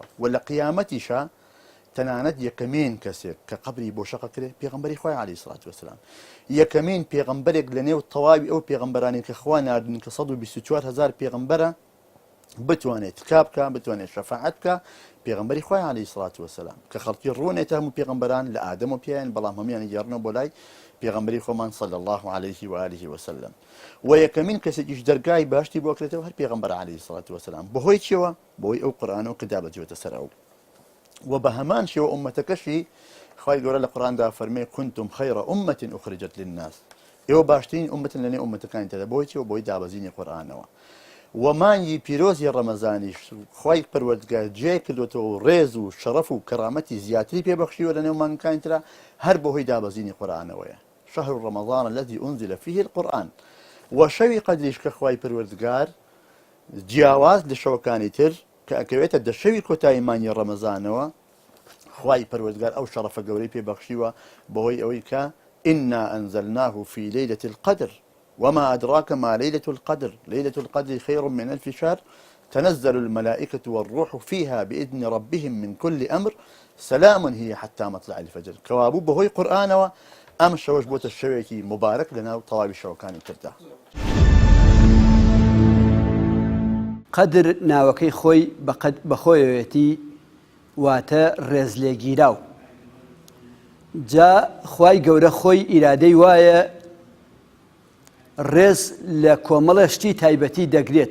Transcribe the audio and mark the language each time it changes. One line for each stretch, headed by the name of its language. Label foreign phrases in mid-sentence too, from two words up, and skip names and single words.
Central Kurdish: و لە قیامەتیشە تەنانەت یەکەمین کەسێک کە قەبری بۆ شەق کرێ پێغەمبەری خوای
Arabic: عەلەیهی سەڵات وەسەلام،
Central Kurdish: یەکەمین پێغەمبەرێک لە نێو تەواوی ئەو پێغەمبەرانی کە خوا ناردن کە 124,000 پێغەمبەرە بتوانێت تکا بکە، بتوانێت شەفاعەت بکە، پێغەمبەری خوای
Arabic: عەلەیهی سەڵات وەسەلام
Central Kurdish: کە خەڵکی ڕوونێتە هەموو پێغەمبەران لە ئادەم و پێیان، بەڵام هەمویان گێڕنەوە بۆ لای پێغەمبەری خۆمان
Arabic: صلی الله عەلەیه و آله وسەلەم.
Central Kurdish: و یەکەمین کەسێکیش دەرگای باشتی بۆ کرێتەوە هەر پێغەمبەر
Arabic: عەلەیهی سەڵات وەسەلام.
Central Kurdish: بەهۆی چیەوە؟ بەهۆی ئەو قورئانەوە کە دابەجێوەتە سەر ئەو. و بە هەمان شێوە ئومەتەکەشی خوای گەورە لە قورئاندا فەرمێ
Arabic: كنتم خير أمة أخرجت للناس،
Central Kurdish: ئێوە باشترین ئومەتن لە نێو ئومەتەکانی تێدا. بۆی چیەوە؟ بۆی دابەزینی قورئانەوە. و مانگی پیرۆزی ڕەمەزانیش خوای پەروەردگار جێ کردوێتەوە و ڕێز و شەرەف و کەرامەتی زیاتری پێبەخشیوە لە نێو مانگەکانی ترا هەر بەهۆی دابەزینی قورئانەوەیە.
Arabic: شهر رمضان الذي أنزل فيه القرآن.
Central Kurdish: و شەوی قەدریش کە خوای پەروەردگار جیاواز لە شەوەکانی تر کە ئەکەوێتە دە شەوی کۆتایی مانگی ڕەمەزانەوە، خوای پەروەردگار ئەو شەرەفە گەورەی پێبەخشیوە بەهۆی ئەوەی کە
Arabic: إنا أنزلناه في ليلة القدر وما أدراك ما ليلة القدر ليلة القدر خير من ألف شهر تنزل الملائكة والروح فيها بإذن ربهم من كل أمر سلام هي حتى مطلع الفجر.
Central Kurdish: كوابو بهوي قرآن ئەم شەوەش بۆتە شەوێکی مبارەک لەناو تەواوی شەوەکانی تردا. قەدر ناوەکەی خۆی بەخۆیەتی واتە ڕێزلێگیراو. جا خوای گەورە خۆی ئیرادەی وایە ڕێز لە کۆمەڵە شتی تایبەتی دەگرێت.